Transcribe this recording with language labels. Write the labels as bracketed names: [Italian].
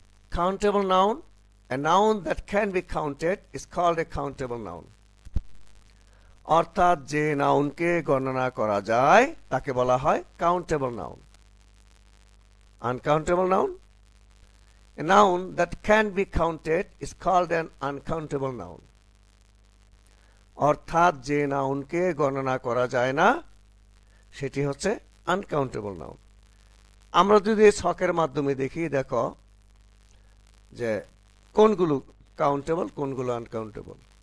[English] Countable noun, a noun that can be counted is called a countable noun. [Bangla] অর্থাৎ যে নাউনকে গণনা করা যায় তাকে বলা হয় countable noun. [English] Uncountable noun, a noun that can be counted is called an uncountable noun. [Bangla] অর্থাৎ যে নাউনকে গণনা করা যায় না সেটি হচ্ছে আনকাউন্টেবল নাউন। আমরা যদি ছকের মাধ্যমে দেখি, দেখো যে কোনগুলো কাউন্টেবল, কোনগুলো আনকাউন্টেবল।